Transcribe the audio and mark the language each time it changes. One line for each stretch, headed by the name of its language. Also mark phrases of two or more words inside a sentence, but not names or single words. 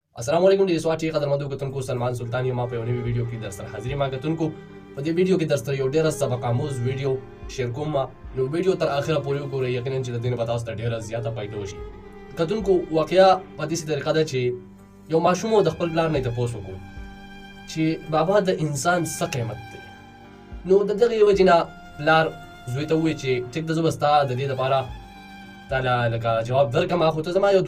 Arabic: السلام علیکم
Pashto: د سواټي قدرمندو کتونکو سلمان سلطاني ما په یوه ویډیو کې در سره حاضرې ما کتونکو په دې ویډیو کې در سره یو ډېر سبق آموز ویډیو شیر کوم نو ویډیو تر اخره پورې وګورئ یقینا چې د دې نه به تاسو ته ډېره زیاته فائدہ وشي کتونکو واقعیا په دې طریقه ده چې یو ماشوم د خپل پلار نه تاسو وکړو چې بابا د انسان څه قیمت دی نو د دغه وجې نه پلار زوی ته ووایي چې ټیک ده زه به ستا د دې لپاره تعالی لکه جواب درکم خو ته زما یو دوه